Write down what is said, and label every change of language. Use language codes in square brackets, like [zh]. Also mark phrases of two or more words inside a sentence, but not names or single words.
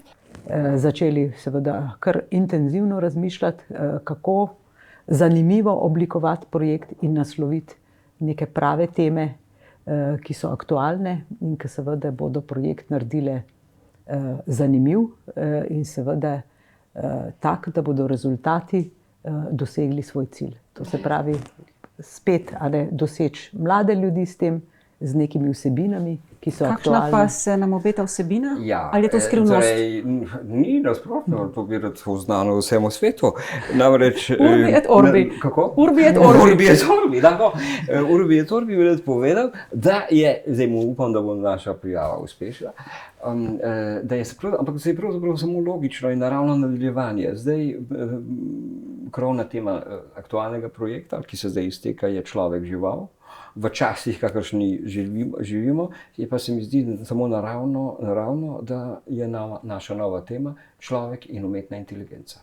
[sl] Začeli seveda kar intenzivno razmišljati, kako zanimivo oblikovati projekt in nasloviti neke prave teme, ki so aktualne in ki seveda bodo projekt naredile zanimiv in seveda tak, da bodo rezultati dosegli svoj cilj. To se pravi spet doseči mlade ljudi s tem, z nekimi vsebinami, ki so aktualne. Kakšna pa se nam obeta vsebina? Ali je to skrivnost? Ni nasprotno, to bi rad znano vsemu svetu. Namreč, [la] Urbi et orbi. [sl] Kako? [la] Urbi et orbi. Urbi et orbi, tako. Urbi et orbi [sl] bi rad povedal, da je, zdaj mu upam, da bo naša prijava uspešna, ampak se je pravzaprav samo logično in naravno nadaljevanje. Zdaj, krovna tema aktualnega projekta, ki se zdaj izteka, je človek žival. V časih, kakršni živimo, je pa se mi zdi samo naravno, da je naša nova tema človek in umetna inteligenca.